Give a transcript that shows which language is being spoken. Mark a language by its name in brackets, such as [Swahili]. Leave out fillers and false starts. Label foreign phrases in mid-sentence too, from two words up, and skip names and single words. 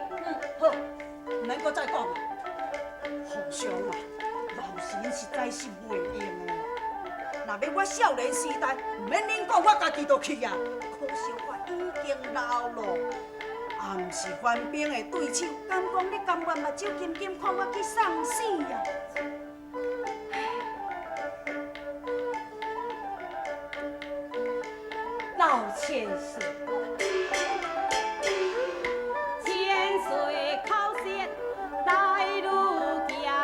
[Min Nan Chinese] 好，唔免搁再讲啊！皇上啊，老臣实在是袂用的。若要我少年时代，唔免恁讲，我家己就去啊。可惜我已经老了，也毋是官兵的对手。敢讲你甘愿目睭金金看我去送死啊？老千岁，千岁口舌来如镜，